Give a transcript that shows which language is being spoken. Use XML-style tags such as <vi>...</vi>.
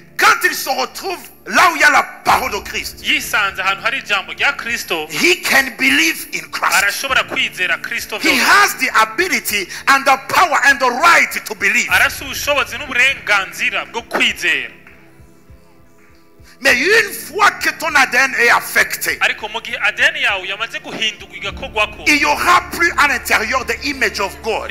<fr>quand il se retrouve là où il y a la parole de Christ,</fr> <rn>yisanze ahantu hari ijambo rya Kristo,</rn> <en>he can believe in Christ.</en> <rn>arashobora kwizera Kristo</rn> <en>He</en> <rn>vyose.</rn> <en>has the ability and the power and the right to believe.</en> <rn>Arafise ubushobozi n'uburenganzira bwo kwizera.</rn> <fr>Mais une fois que ton ADN est affecté,</fr> <rn>Ariko mu gihe ADN yawe yamaze guhindurwa igakorwako,</rn> <fr>il n'y aura plus à l'intérieur</fr> <en>the image of God.</en>